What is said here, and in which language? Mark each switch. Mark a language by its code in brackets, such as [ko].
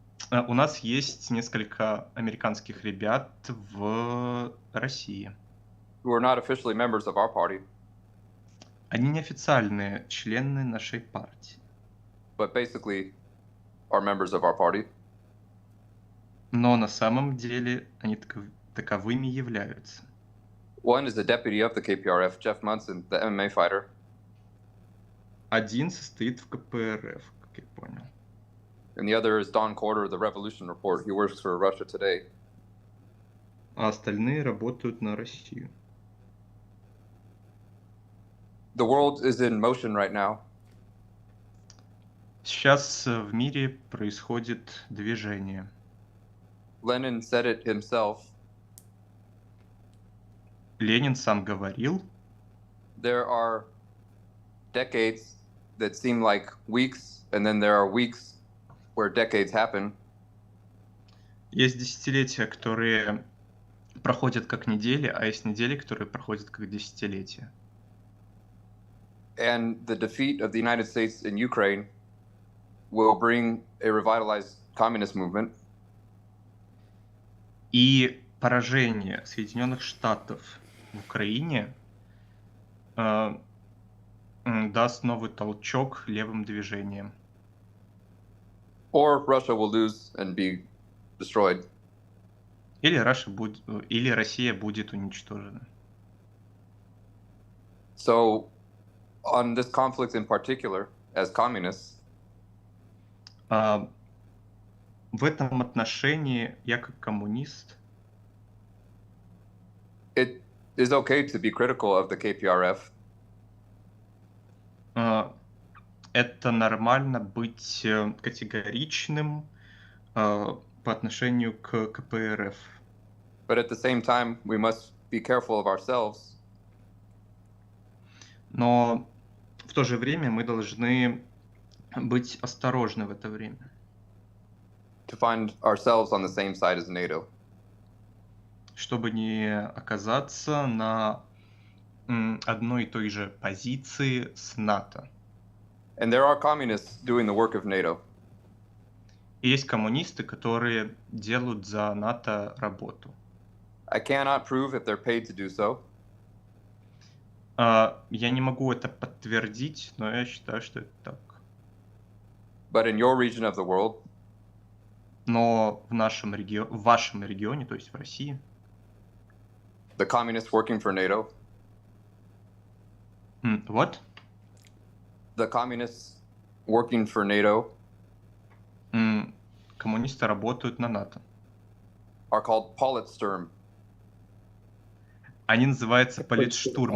[ru] У нас есть несколько американских ребят в России. [en] Who are not officially members of our party, [ru] Они неофициальные члены нашей партии. [en] but basically are members of our party. [ru] Но на самом деле они таковыми являются. [en] One is the deputy of the KPRF, Jeff Munson, the MMA fighter. [ru] Один состоит в КПРФ, как я понял. [en] And the other is Don Corder, the Revolution Report. He works for Russia Today. [ru] А остальные работают на Россию. [en] The world is in motion right now. [ru] Сейчас в мире происходит движение. [en] Lenin said it himself. [ru] Ленин сам говорил, [en] There are decades that seem like weeks, and then there are weeks where decades happen. [ru] есть десятилетия, которые проходят как недели, а есть недели, которые проходят как десятилетия. [en] And the defeat of the United States in Ukraine will bring a revitalized communist movement. [ru] И поражение Соединенных Штатов в Украине даст новый толчок левым движениям. [en] Or Russia will lose and be destroyed. [ru] Или Россия будет уничтожена. [en] So, on this conflict in particular, as communists, [ru] В этом отношении я как коммунист [en] it is okay to be critical of the KPRF. [ru] это нормально быть категоричным по отношению к КПРФ. [en] But at the same time, we must be careful of ourselves. [ru] Но в то же время мы должны быть осторожны в это время. [en] To find ourselves on the same side as NATO. [ru] Чтобы не оказаться на одной и той же позиции с НАТО. [en] And there are communists doing the work of NATO. [ru] И есть коммунисты, которые делают за НАТО работу. [en] I cannot prove if they're paid to do so. [ru] Я не могу это подтвердить, но я считаю, что это так. [en] But in your region of the world, [ru] Но в вашем регионе, то есть в России, [en] the communists working for NATO, what? the communists working for NATO [ru] Коммунисты работают на НАТО. [en] are called Politsturm. [ru] Они называются политштурм.